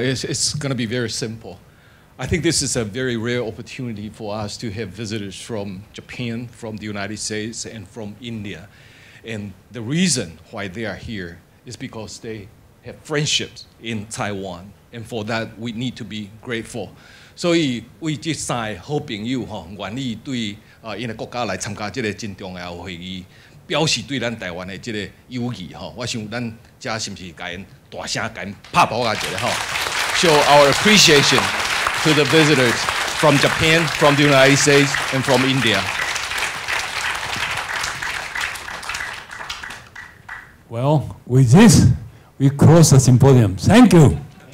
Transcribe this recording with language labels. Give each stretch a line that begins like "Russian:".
English: It's going to be very simple. I think this is a very rare opportunity for us to have visitors from Japan, from the United States, and from India. And the reason why they are here is because they have friendships in Taiwan. And for that, we need to be grateful.
Min Nan Chinese: 所以为这3个好朋友愿意对因的国家来参加这个真重要的会议，表示对咱台湾的这个友谊我想咱家是不是该大声该拍鼓啊一下
English: show our appreciation to the visitors from Japan, from the United States, and from India. Well, with this, we close the symposium. Thank you.